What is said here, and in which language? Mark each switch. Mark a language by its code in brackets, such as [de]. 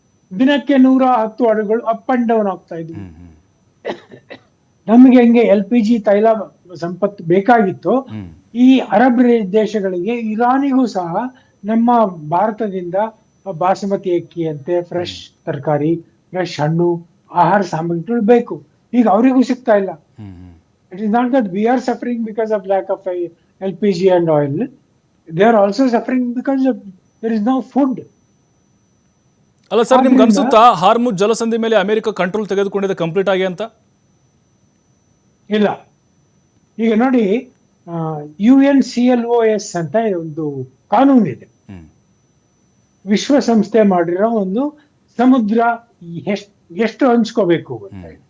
[kn] ದಿನಕ್ಕೆ 110 ಹಡಗುಗಳು [en] up and down [kn] ಆಗ್ತಾ ಇದ್ವು. ನಮಗೆ ಹೆಂಗೆ LPG ತೈಲ ಸಂಪತ್ತು ಬೇಕಾಗಿತ್ತು, ಈ ಅರಬ್ ದೇಶಗಳಿಗೆ, ಇರಾನಿಗೂ ಸಹ ನಮ್ಮ ಭಾರತದಿಂದ ಬಾಸುಮತಿ ಅಕ್ಕಿ ಅಂತೆ, ಫ್ರೆಶ್ ತರಕಾರಿ, ಫ್ರೆಶ್ ಹಣ್ಣು, ಆಹಾರ ಸಾಮಗ್ರಿಗಳು ಬೇಕು. ಈಗ ಅವರಿಗೂ ಸಿಗ್ತಾ ಇಲ್ಲ. [en] It is not that we are suffering because of lack of LPG and oil. They are also suffering because there is no food. [kn] ಅಲ್ಲ ಸರ್, ನಿಮ್ಗೆ ಅನ್ಸುತ್ತಾ ಹಾರ್ಮುಜ್ ಜಲಸಂಧಿ ಮೇಲೆ ಅಮೆರಿಕ ಕಂಟ್ರೋಲ್ ತೆಗೆದುಕೊಂಡಿದೆ ಕಂಪ್ಲೀಟ್ ಆಗಿ ಅಂತ? ಇಲ್ಲ. ಈಗ ನೋಡಿ, UNCLOS ಅಂತ ಒಂದು ಕಾನೂನಿದೆ, ವಿಶ್ವಸಂಸ್ಥೆ ಮಾಡಿರೋ ಒಂದು ಸಮುದ್ರ ಎಷ್ಟು ಹಂಚ್ಕೋಬೇಕು ಅಂತ.